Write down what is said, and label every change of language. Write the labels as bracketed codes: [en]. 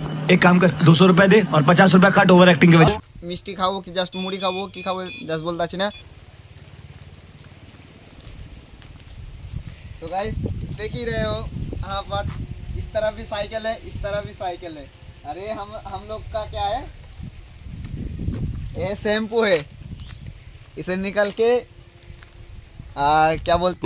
[hi] एक काम कर 200 रुपए दे और 50 रुपए काट ओवर एक्टिंग के वजह। [bn] মিষ্টি খাবো কি জাস্ট মুড়ি খাবো কি খাবো জাস্ট বলতে পারছি না। [hi] तो गाइस देख ही रहे हो यहाँ पर, इस तरफ भी साइकिल है, इस तरफ भी साइकिल है। अरे हम लोग का क्या है, ये शैम्पू है, इसे निकल के और क्या बोलते